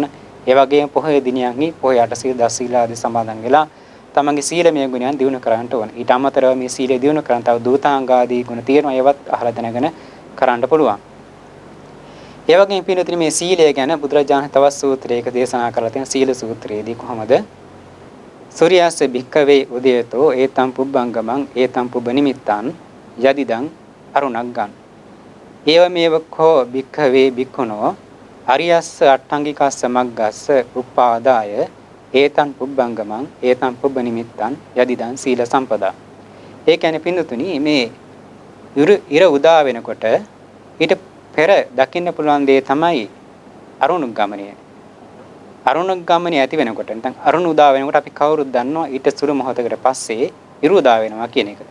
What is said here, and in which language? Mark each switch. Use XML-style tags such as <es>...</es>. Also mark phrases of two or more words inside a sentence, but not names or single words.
<si>ඒ වගේම පොහොය දිනයන්හි පොහොය 8 සීල 10 සීල ආදී සමාදන් වෙලා තමන්ගේ සීලමය ගුණයන් දියුණු කරන්නට ඕන. ඊට අමතරව මේ සීලය දියුණු කරන් තව දූතාංග ආදී ගුණ තියෙනවා. ඒවත් අහලා දැනගෙන කරන්න පුළුවන්. ඒ වගේම පිළිතුරු මේ සීලය ගැන බුදුරජාණන් තවත් සූත්‍රයක දේශනා කරලා තියෙන සීල සූත්‍රයේදී කොහොමද?</si> <pi>සූර්යාස්ස භික්ඛවේ උදයතෝ ඒතම් පුබ්බංගමං ඒතම් පුබ්බ නිමිත්තං යදිදං අරුණක් ගන්න. ඒවමේව කෝ භික්ඛවේ භික්ඛුනෝ අරියස්ස අට්ඨංගිකස්ස මග්ගස්ස උපාදාය ඒතං පුබ්බංගමං ඒතං පුබ්බ නිමිත්තං යදිදං සීල සම්පදා.</pi> <si>ඒ කියන්නේ පින්තුනි මේ ඉර උදා වෙනකොට ඊට පෙර දකින්න පුළුවන් දේ තමයි අරුණුග්ගමනය. අරුණුග්ගමනය ඇති වෙනකොට නැත්නම් අරුණ උදා වෙනකොට අපි කවුරුත් දන්නවා ඊට සුළු මොහොතකට පස්සේ ඉර උදා වෙනවා කියන එක.</si>